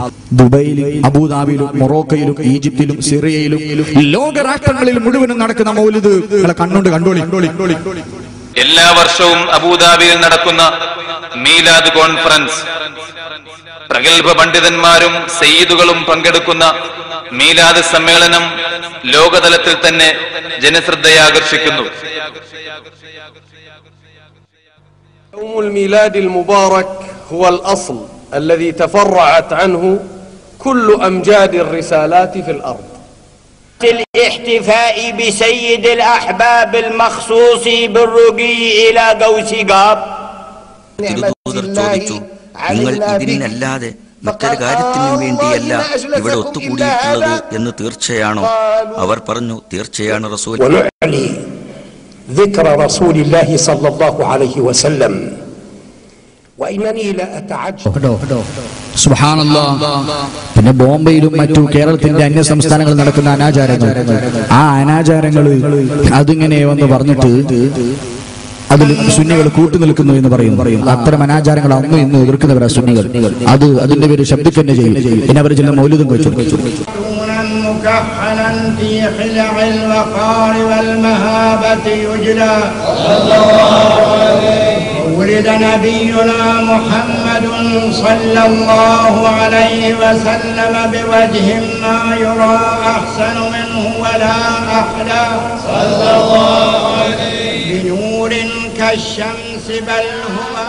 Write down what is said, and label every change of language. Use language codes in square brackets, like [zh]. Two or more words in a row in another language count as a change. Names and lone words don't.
[ml] ദുബൈയിലും അബൂദാബിയിലും മൊറോക്കയിലും ഈജിപ്തിലും സിറിയയിലും ലോകരാഷ്ട്രങ്ങളിൽ മുഴുവനും നടക്കുന്ന മൗലിദ് കണ്ണുകൊണ്ട് കണ്ടോളി. എല്ലാ വർഷവും അബൂദാബിയിൽ നടക്കുന്ന മീലാദ് കോൺഫറൻസ് പ്രഗത്ഭ പണ്ഡിതന്മാരും സയ്യിദുകളും പങ്കെടുക്കുന്ന മീലാദ് സമ്മേളനം ലോകതലത്തിൽ തന്നെ ജനശ്രദ്ധയാകർഷിക്കുന്നു. [ar] يوم الميلاد المبارك هو الأصل الذي تفرعت عنه كل أمجاد الرسالات في الأرض. الاحتفاء بسيد الأحباب المخصوص بالرقي إلى قوس قاب. [ml] നിങ്ങൾ ഇതിനല്ലാതെ മറ്റൊരു കാര്യത്തിനും വേണ്ടിയല്ല ഇവിടെ ഒത്തുകൂടിയിട്ടുള്ളത് എന്ന് തീർച്ചയാണോ? അവർ പറഞ്ഞു, തീർച്ചയാണ് റസൂൽ. [ar] ذكر رسول الله صلى الله عليه وسلم وإنني لا أتعجب. سبحان الله. [ml] പിന്നെ ബോംബെയിലും മറ്റു കേരളത്തിന്റെ അന്യ സംസ്ഥാനങ്ങളിൽ നടക്കുന്ന അനാചാരങ്ങൾ, ആ അനാചാരങ്ങൾ അതിങ്ങനെ വന്ന് പറഞ്ഞിട്ട് അതിൽ സുന്നികൾ കൂട്ടുനിൽക്കുന്നു എന്ന് പറയും. അത്തരം അനാചാരങ്ങൾ അന്ന് ഇന്ന് എതിർക്കുന്നവരാ സുന്നികൾ. അതിന്റെ പേര് ശബ്ദിക്കുക തന്നെ ചെയ്യും. പിന്നെ അവർ ചില മൗലിദും വെച്ചു. [ar] ولد نبينا محمد صلى الله عليه وسلم بوجه ما يرى أحسن منه ولا أحلى صلى الله عليه بنور كالشمس بل هو